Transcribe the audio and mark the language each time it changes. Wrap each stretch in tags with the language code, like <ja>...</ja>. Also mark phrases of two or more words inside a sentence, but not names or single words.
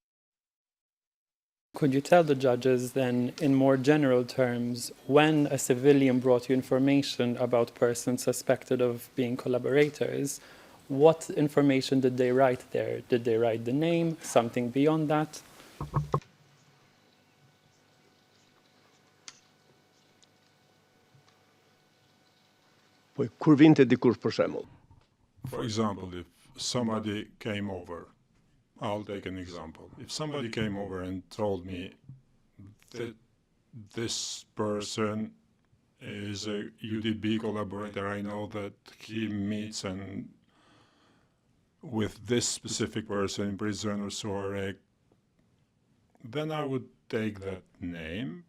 <en>Could you tell the judges then, in more general terms, when a civilian brought you information about persons suspected of being collaborators, what information did they write there? Did they write the name, something beyond that?</en> <sq>Kur vinte dikush për shembull.</sq> <en>For example, if somebody came over, I'll take an example. If somebody came over and told me that this person is a UDB collaborator, I know that he meets and with this specific person in prison or so, then I would take that name.</en>